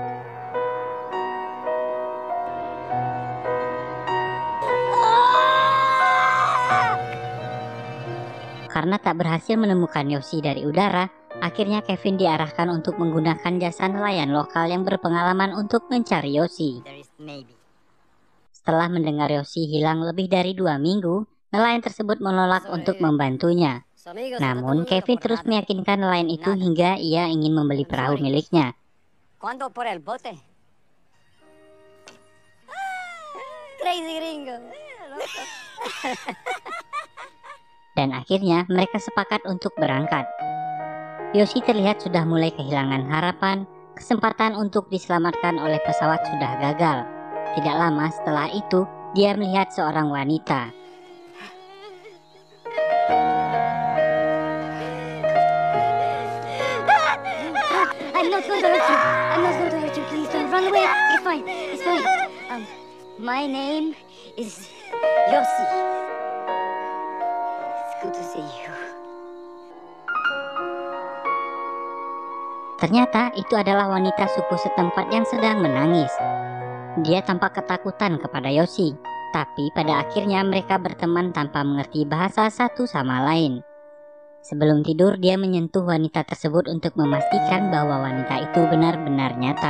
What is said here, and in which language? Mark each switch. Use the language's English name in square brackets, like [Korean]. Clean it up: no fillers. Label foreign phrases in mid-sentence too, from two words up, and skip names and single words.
[Indonesian] Karena tak berhasil menemukan Yoshi dari udara, akhirnya Kevin diarahkan untuk menggunakan jasa nelayan lokal yang berpengalaman untuk mencari Yoshi. Setelah mendengar Yoshi hilang lebih dari 2 minggu, nelayan tersebut menolak untuk membantunya. Namun, Kevin terus meyakinkan nelayan itu hingga ia ingin membeli perahu miliknya. [Spanish] ¿Cuánto por el bote? [English] Crazy gringo. [Indonesian] Dan akhirnya mereka sepakat untuk berangkat. Yoshi terlihat sudah mulai kehilangan harapan, kesempatan untuk diselamatkan oleh pesawat sudah gagal. Tidak lama setelah itu, dia melihat seorang wanita. [English] I'm not going to hurt you. I'm not going to hurt you. Please don't run away. It's fine. It's fine. My name is Yoshi. It's good to see you. [Indonesian] Ternyata itu adalah wanita suku setempat yang sedang menangis. Dia tampak ketakutan kepada Yoshi, tapi pada akhirnya mereka berteman tanpa mengerti bahasa satu sama lain. Sebelum tidur, dia menyentuh wanita tersebut untuk memastikan bahwa wanita itu benar-benar nyata.